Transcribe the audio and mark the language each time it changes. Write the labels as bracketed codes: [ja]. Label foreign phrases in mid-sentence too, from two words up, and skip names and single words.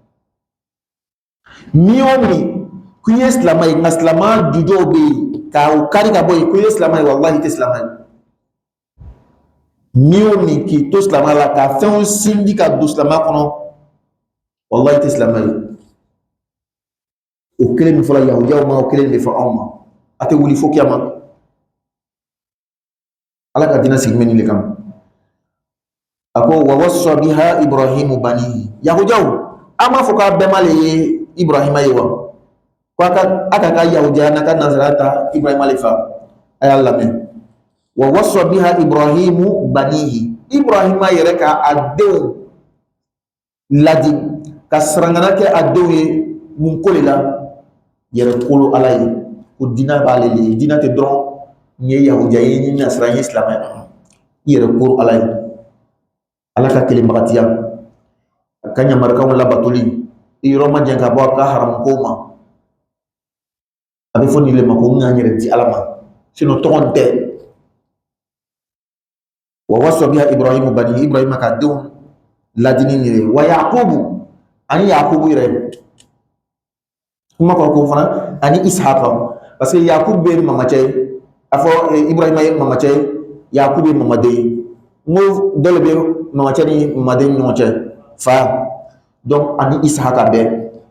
[bm] ni y'o min k'i ye silamɛ ye nka silamɛya jujɔw bɛ yen k'o kari ka bɔ yen k'i ye silamɛ ye wallahi i tɛ silamɛ ye ni y'o min k'i to silamɛya la ka fɛnw sindi ka don silamɛya kɔnɔ wallahi i tɛ silamɛ ye o kelen min fɔra yahudiyaw ma o kelen de fɔ anw ma a tɛ wuli fo kiyama ala ka diinɛ sigi bɛ nin de kan a ko [ar] ووصى بها إبراهيم [bm] banihi yahudiyaw an b'a fɔ k'a bɛɛ ma le ye ibrahima ye wa ko a ka ka yahudiya n'a ka nazaraya ta ibrahima le fa a y'a lamɛn [ar] ووصى بها إبراهيم بنيه [bm] ibrahima yɛrɛ ka a denw ladi ka sarangana kɛ a denw ye mun ko de la yɛrɛ kolo ala ye ko diinɛ b'ale le ye diinɛ tɛ dɔrɔn n ye yahudiya ye n ye nasara n ye silamɛ i yɛrɛ kolo ala ye ala ka kelimbagatiya ka ɲamarikaw labatoli i yɔrɔ ma jɛn ka bɔ a ka haramu kow ma a bɛ fɔ nin le ma ko n ka n yɛrɛ di ala ma sinon tɔgɔ tɛ [ar] ووصى بها إبراهيم بني [bm] ibrahima ka denw ladini nin ye wa yakubu ani yakubu yɛrɛ kuma kɔrɔ ko fana ani ishaqa parce que yakubu bɛ mamacɛ ye a fɔ ibrahima ye mamacɛ ye yakubu ye mamaden ye n ko dɔ le bɛ mamacɛ ni mamaden ni ɲɔgɔn cɛ fa donc ani ishaqa bɛɛ